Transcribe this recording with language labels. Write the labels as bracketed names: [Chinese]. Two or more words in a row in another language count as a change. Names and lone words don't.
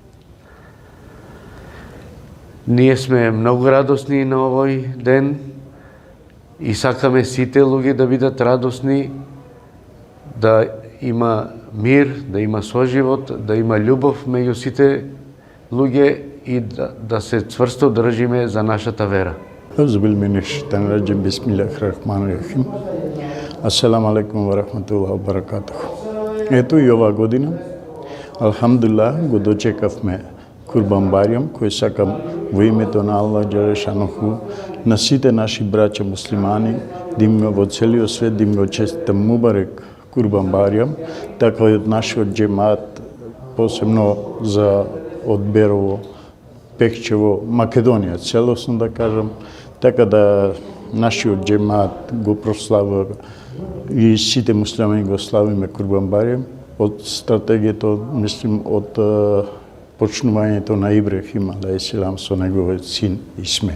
[Macedonian] Ние сме многу радосни на овој ден и сакаме сите луѓе да бидат радосни, да има мир, да има соживот, да има љубов меѓу сите луѓе и да се цврсто држиме за нашата вера. [Arabic] بسم الله الرحمن الرحيم. السلام عليكم ورحمة الله وبركاته. [Macedonian] Ето и оваа година, алхамдулилlah, го дочекавме Курбан Бајрам, кој сакам во името на Аллах Џелешануху на сите наши браќа муслимани, да им во целиот свет, да им го честитам мубарек Курбан Бајрам, така и од нашиот џемаат, посебно за од Берово, Пехчево, Македонија, целосно да кажам, така да нашиот џемаат го прославува и сите муслимани го славиме Курбан Бајрам од стратегијата, мислим, од почнувањето на Ибрахим алейхиссалам со неговиот син Исмаил.